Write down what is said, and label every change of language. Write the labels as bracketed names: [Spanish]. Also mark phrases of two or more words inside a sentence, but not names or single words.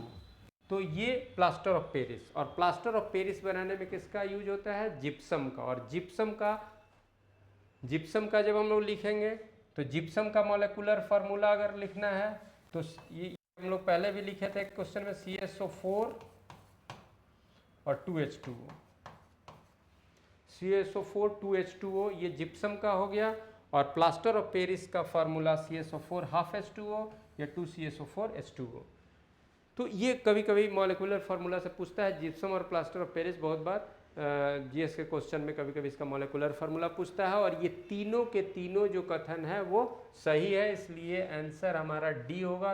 [Hindi] तो ये [English] plaster of Paris, [Hindi] और [English] plaster of Paris [Hindi] बनाने में किसका यूज होता है? जिप्सम का। और जिप्सम का जब हम लोग लिखेंगे तो जिप्सम का [English] molecular formula [Hindi] अगर लिखना है तो ये हम लोग पहले भी लिखे थे क्वेश्चन में, CaSO4 और 2H2O। CaSO4 2H2O ये जिप्सम का हो गया, और [English] plaster of Paris [Hindi] का फार्मूला CaSO4 हाफ H2O या 2CaSO4 H2O। तो ये कभी कभी [English] molecular formula [Hindi] से पूछता है, जिप्सम और [English] plaster of Paris [Hindi] बहुत बार जीएस के क्वेश्चन में कभी कभी इसका [English] molecular formula [Hindi] पूछता है, और ये तीनों के तीनों जो कथन है वो सही है, इसलिए आंसर हमारा डी होगा।